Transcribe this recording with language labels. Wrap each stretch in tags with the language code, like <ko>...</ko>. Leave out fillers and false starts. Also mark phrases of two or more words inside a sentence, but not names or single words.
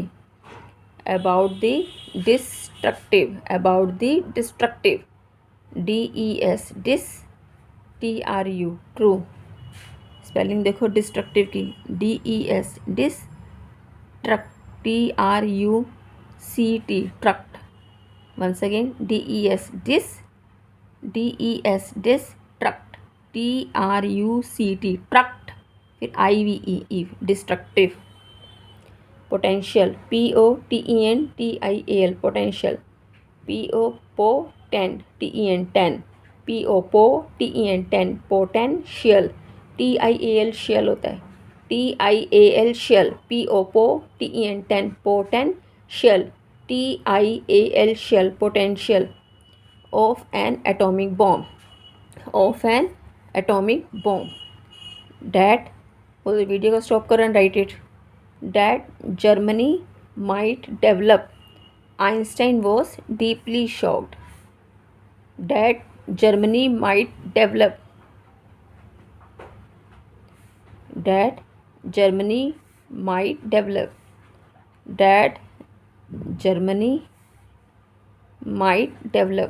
<en>about the destructive, about the destructive, D E S dis, T R U true.</en> <hi>स्पेलिंग देखो डिस्ट्रक्टिव की,</hi> <en>D E S dis, truct, T R U C T, tract. once again, D E S dis, D E S dis, truct, T R U C T, truct, फिर I V E E, destructive। potential, P O T E N T I A L, potential, P O potent, T E N ten, P O po T E N ten, potential, T I A L shell</en> <hi>होता है,</hi> <en>T I A L shell, P O po T E N ten, potential, T I A L shell, potential of an atomic bomb, of an atomic bomb। That,</en> <hi>बोलो वीडियो को स्टॉप करो</hi> <en>and write it. That Germany might develop, Einstein was deeply shocked। That Germany might develop, that Germany might develop, that Germany might develop।</en>